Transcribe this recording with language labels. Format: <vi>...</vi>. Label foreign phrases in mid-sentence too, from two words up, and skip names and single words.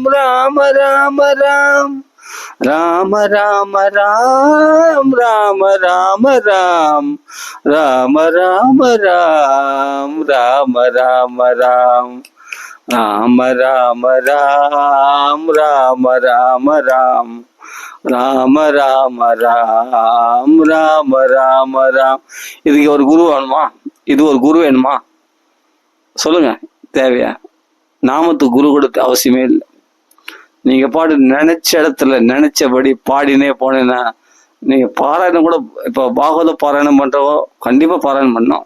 <ta>ராம ராம ராம் ராம ராம ராம் ராம ராம ராம் ராம ராம ராம் ராம ராம ராம் ராம ராம ராம் ராம ராம ராம் ராம ராம ராம் ராம ராம ராம். இதுக்கு ஒரு குரு வேணுமா? இது ஒரு குரு வேணுமா சொல்லுங்க? தேவையா? நாமத்துக்கு குரு கொடுத்த அவசியமே இல்லை. நீங்க பாடு நினைச்ச இடத்துல நினைச்சபடி பாடினே போனேன்னா நீங்க பாராயணம் கூட இப்போ பாகவத பாராயணம் பண்றவோ கண்டிப்பா பாராயணம் பண்ணோம்.</ta>